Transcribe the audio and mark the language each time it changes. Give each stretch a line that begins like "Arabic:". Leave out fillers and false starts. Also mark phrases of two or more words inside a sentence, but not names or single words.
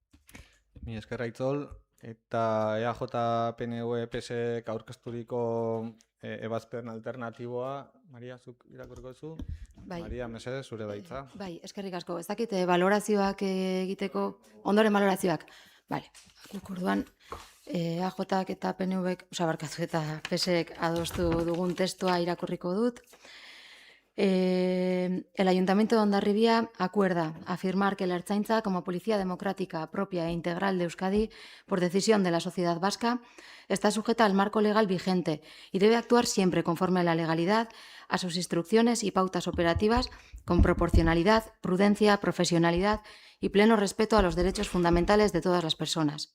Basque: Mi eskerra Aitzol, eta EAJ, PNV, PSek aurkezturiko ebazpen alternatiboa, Maria, zuk irakurriko duzu? Bai. Maria, mesedez, zure daitza. Bai, eskerrik asko. Ez dakit balorazioak egiteko, ondoren balorazioak. Bale, guk orduan EAJak eta PNVek, barkatu eta PSek adostu dugun testua irakurriko dut.
Spanish: El Ayuntamiento de Hondarribia acuerda afirmar que la Ertzaintza, como policía democrática propia e integral de Euskadi, por decisión de la sociedad vasca, está sujeta al marco legal vigente y debe actuar siempre conforme a la legalidad, a sus instrucciones y pautas operativas, con proporcionalidad, prudencia, profesionalidad y pleno respeto a los derechos fundamentales de todas las personas.